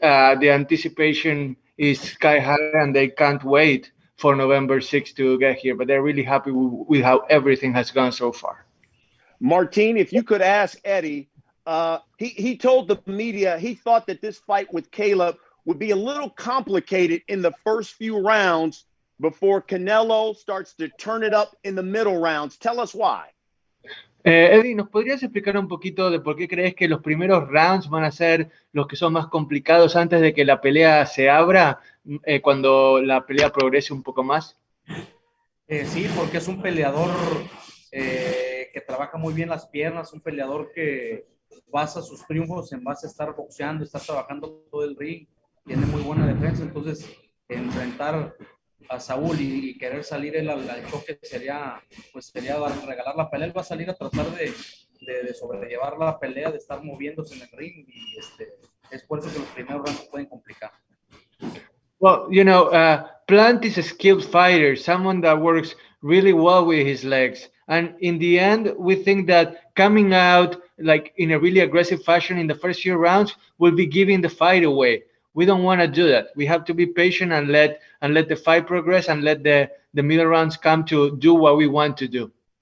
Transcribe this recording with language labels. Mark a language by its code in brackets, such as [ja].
[en] The anticipation is sky high and they can't wait for November 6th to get here, but they're really happy with how everything has gone so far. Martin, if you could ask Eddie, he told the media he thought that this fight with Caleb would be a little complicated in the first few rounds before Canelo starts to turn it up in the middle rounds. Tell us why. [es] Eddie, ¿nos podrías explicar un poquito de por qué crees que los primeros rounds van a ser los que son más complicados antes de que la pelea se abra, cuando la pelea progrese un poco más? Sí, porque es un peleador que trabaja muy bien las piernas, un peleador que basa sus triunfos en base a estar boxeando, estar trabajando todo el ring, tiene muy buena defensa, entonces enfrentar a Saúl y querer salir él al choque sería regalar la pelea. Él va a salir a tratar de sobrellevar la pelea, de estar moviéndose en el ring y es por eso que los primeros rounds se pueden complicar. [en] Well, you know, Plant is a skilled fighter, someone that works really well with his legs. And in the end, we think that coming out like in a really aggressive fashion in the first few rounds will be giving the fight away. We don't want to do that. We have to be patient and let the fight progress and let the middle rounds come to do what we want to do.